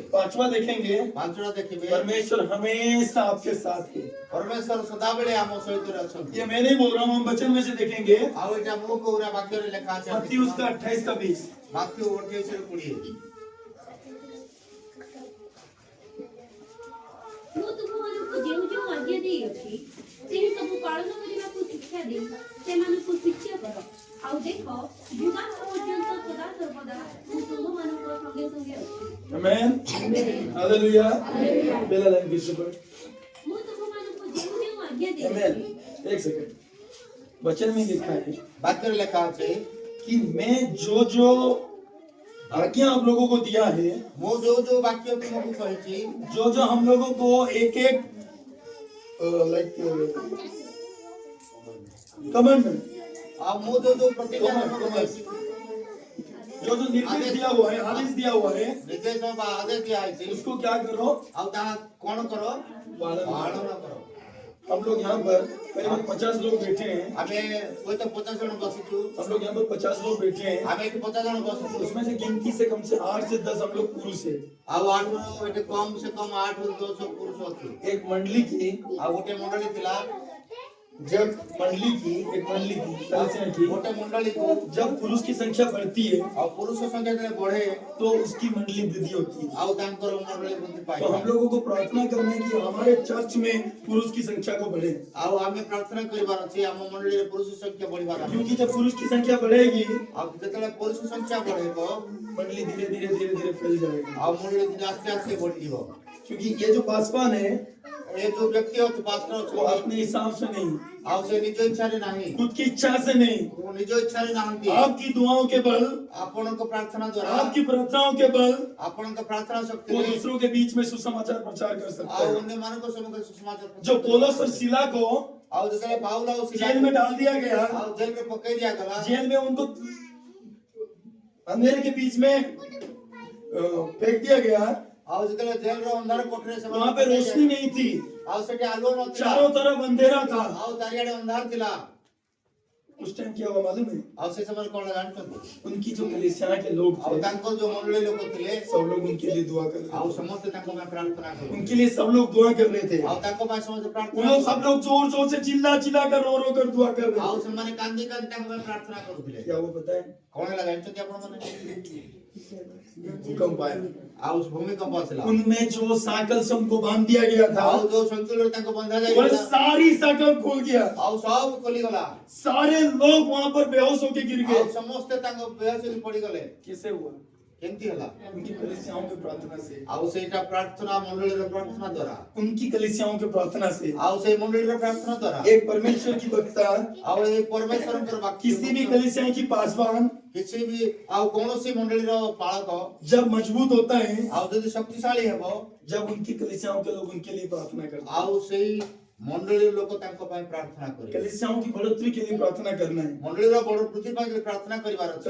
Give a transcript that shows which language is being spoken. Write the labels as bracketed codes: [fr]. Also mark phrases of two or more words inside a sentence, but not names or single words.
[hi] पांचवा देखेंगे [or] ପାଞ୍ଚଟା ଦେଖିବେ [hi] परमेश्वर हमेशा आपके साथ है। [or] ପରମେଶ୍ୱର ସଦାବେଳେ ଆମ ସହିତ ଅଛନ୍ତି। [hi] ये मैं नहीं बोल रहा हूँ, हम वचन में से देखेंगे। [or] ଆଉ ଏଇଟା ମୁଁ କହୁନା ବାକ୍ୟରେ ଲେଖା ଅଛି। [hi] मत्ती उसका 28 का 20। [or] ମାଥ୍ୟୁ 28:20। ମୁଁ ତୁମମାନଙ୍କୁ ଯେଉଁ ଯେଉଁ ଆଜ୍ଞା ଦେଇଅଛି ସେହି ସବୁ ପାଳନ କରିବାକୁ ଶିକ୍ଷା ଦେଇ ସେମାନଙ୍କୁ ଶିକ୍ଷା କର। ଆଉ ଦେଖ ଯୁଗାନ୍ତ ପର୍ଯ୍ୟନ୍ତ ସଦା ସର୍ବଦା ମୁଁ ତୁମମାନଙ୍କ ସଙ୍ଗେ ସଙ୍ଗେ ଅଛି। [hi] आमेन। हालेलुया। पहला लाइन फिर से पढ़। [or] ମୁଁ ତୁମମାନଙ୍କୁ ଯେଉଁ ଯେଉଁ ଆଜ୍ଞା [hi] आमेन। [or] ଦେଇଅଛି [hi] एक सेकंड। वचन में लिखा है [or] ବାକ୍ୟରେ ଲେଖା ଅଛି [hi] कि मैं जो आज्ञा आप लोगों को दिया है, [or] ମୁଁ ଯୋଉ ଯୋଉ ବାକ୍ୟ ତୁମକୁ କହିଛି [hi] जो हम लोगों को एक एक [en] like commandment, [or] ଆଉ ମୁଁ ଯୋଉ ଯୋଉ ପ୍ରତିଜ୍ଞା ତୁମକୁ କହିଛି [hi] जो निर्देश दिया हुआ है, आदेश दिया हुआ है, [or] ନିର୍ଦ୍ଦେଶ ବା ଆଦେଶ ଦିଆ ହେଇଛି [hi] उसको क्या करो, [or] ଆଉ ତାହା କଣ କର [hi] पालन [or] ପାଳନ [hi] करो। [or] କର। [hi] हम लोग यहाँ पर करीबन 50 लोग बैठे हैं, [or] ଆମେ ହୁଏତ 50 ଜଣ ବସିଛୁ। [hi] हम लोग यहाँ पर 50 लोग बैठे हैं, [or] ଆମେ ଏଠି 50 ଜଣ ବସିଛୁ। [hi] उसमें से गिनती से कम से 8 से 10 हम लोग पुरुष है। [or] ଆଉ 8 ଏଠି କମ ସେ କମ 8 ରୁ 10 ପୁରୁଷ ଅଛୁ। [hi] एक मंडली की [or] ଆଉ ଗୋଟେ ମଣ୍ଡଳୀ ଥିଲା। [hi] जब मंडली की एक मंडली की कलीसिया की [or] ଗୋଟେ ମଣ୍ଡଳୀକୁ [hi] जब पुरुष की संख्या बढ़ती है [or] ଆଉ ପୁରୁଷ ସଂଖ୍ୟା ଯେତେବେଳେ ବଢେ [hi] तो उसकी मंडली वृद्धि होती है। [or] ଆଉ ତାଙ୍କର ମଣ୍ଡଳୀ ବୃଦ୍ଧି ପାଏ। [hi] तो हम लोगों को प्रार्थना करना है कि हमारे चर्च में पुरुष की संख्या को बढ़े, [or] ଆଉ ଆମେ ପ୍ରାର୍ଥନା କରିବାର ଅଛି ଆମ ମଣ୍ଡଳୀରେ ପୁରୁଷ ସଂଖ୍ୟା ବଢିବାର ଅଛି। [hi] क्योंकि जब पुरुष की संख्या बढ़ेगी [or] ଆଉ ଯେତେବେଳେ पुरुଷ ସଂଖ୍ୟା ବଢିବ [hi] मंडली धीरे धीरे फैल जाएगी। [or] ଆଉ ମଣ୍ଡଳୀ ଆସ୍ତେ ଆସ୍ତେ ବଢିଯିବ। [hi] क्योंकि ये जो पासवान है [or] ଏ ଯୋଉ ବ୍ୟକ୍ତି ଅଛି ପାଷ୍ଟର [hi] वो [or] ଅଛନ୍ତି [hi] अपने हिसाब से नहीं, [or] ଆଉ ସେ ନିଜ ଇଚ୍ଛାରେ ନାହିଁ, [hi] खुद की इच्छा से नहीं, [or] ନିଜ ଇଚ୍ଛାରେ ନାହାନ୍ତି। [hi] आपकी दुआओं के बल, [or] ଆପଣଙ୍କ ପ୍ରାର୍ଥନା ଦ୍ୱାରା [hi] आपकी प्रार्थनाओं के बल [or] ଆପଣଙ୍କ ପ୍ରାର୍ଥନା [hi] वो [or] ଶକ୍ତିରେ [hi] दूसरों के बीच में सुसमाचार प्रचार कर सकता [or] ଆଉ [hi] है। [or] ଅନ୍ୟମାନଙ୍କ ସମ୍ମୁଖରେ ସୁସମାଚାର [hi] जो ପौलुस और सिला को [or] ଆଉ ଯେତେବେଳେ ପାଉଲ ଆଉ [hi] जेल में डाल दिया गया, [or] ଆଉ ଜେଲରେ ପକେଇ ଦିଆଗଲା [hi] जेल में उनको अंधेरे के बीच में फेंक दिया गया, [or] ଆଉ ଯେତେବେଳେ ଜେଲର ଅନ୍ଧାର କୋଠରୀରେ [hi] वहां पे रोशनी नहीं थी, [or] ଆଉ ସେଠି ଆଲୋକ ନଥିଲା [hi] चारों तरफ अंधेरा था। [or] ଆଉ ଚାରିଆଡେ ଅନ୍ଧାର ଥିଲା। [hi] उस टाइम क्या हुआ मालूम है? [or] ଆଉ ସେ ସମୟରେ କଣ ଜାଣିଛନ୍ତି? [hi] उनकी जो कलीसिया के लोग [or] ଆଉ [hi] थे [or] ତାଙ୍କର ଯୋଉ ମଣ୍ଡଳୀ ଲୋକ ଥିଲେ [hi] सब लोग उनके लिए दुआ कर रहे [or] ଆଉ [hi] थे, [or] ସମସ୍ତେ ତାଙ୍କ ପାଇଁ ପ୍ରାର୍ଥନା କଲେ। [hi] उनके लिए सब लोग दुआ कर रहे थे। [or] ଆଉ ତାଙ୍କ ପାଇଁ ସମସ୍ତେ [hi] वो [or] ପ୍ରାର୍ଥନା [hi] लोग [or] କଲେ। [hi] सब लोग जोर जोर से चिल्ला चिल्ला कर रो रो कर दुआ कर रहे [or] ଆଉ [hi] थे। [or] ସେମାନେ କାନ୍ଦି କାନ୍ଦି ତାଙ୍କ ପାଇଁ ପ୍ରାର୍ଥନା କରୁଥିଲେ। [hi] क्या वो पता है? [or] କଣ ହେଲା ଜାଣିଛନ୍ତି ଆପଣ ମାନେ? [hi] भूकंप आया, [or] ଆଉ ଭୂମିକମ୍ପ ଆସିଲା। [hi] उनमें जो साकल से उनको बांध दिया गया था [or] ଆଉ ଯୋଉ ସନ୍ତୁଳରେ ତାଙ୍କୁ ବନ୍ଧା [hi] वो [or] ଯାଇଥିଲା [hi] सारी साकल खुल गया, [or] ଆଉ ସବୁ ଖୋଲିଗଲା। [hi] सारे लोग वहां पर बेहोश होके गिर [or] ଆଉ [hi] गए। [or] ସମସ୍ତେ ତାଙ୍କ ବେହୋସ ହେଇକି ପଡିଗଲେ। [hi] कैसे हुआ? [or] କେମିତି ହେଲା? [hi] उनकी कलीसियाओं की प्रार्थना से, [or] ଆଉ ସେଇଟା ପ୍ରାର୍ଥନା ମଣ୍ଡଳୀର ପ୍ରାର୍ଥନା ଦ୍ୱାରା [hi] उनकी कलीसियाओं की प्रार्थना से। [or] ଆଉ ସେଇ ମଣ୍ଡଳୀର ପ୍ରାର୍ଥନା ଦ୍ୱାରା [hi] एक परमेश्वर की वक्ता [or] ଆଉ ଏଇ ପରମେଶ୍ୱରଙ୍କର ବାକ୍ୟ [hi] किसी भी कलीसिया की पासवान [or] କିଛି ବି ଆଉ କୌଣସି ମଣ୍ଡଳୀର ପାଳକ [hi] जब मजबूत होता है, [or] ଆଉ ଯଦି ଶକ୍ତିଶାଳୀ ହେବ [hi] जब उनकी कलीसियाओं के लोग उनके लिए प्रार्थना करते हैं। [or] ଆଉ ସେଇ ମଣ୍ଡଳୀର ଲୋକ ତାଙ୍କ ପାଇଁ ପ୍ରାର୍ଥନା କରିବେ। [hi] कलीसियाओं की बढ़ोतरी के लिए प्रार्थना करना है, [or] ମଣ୍ଡଳୀର ବଡ ବୃଦ୍ଧି ପାଇଁ ଯଦି ପ୍ରାର୍ଥନା କରିବାର ଅଛି,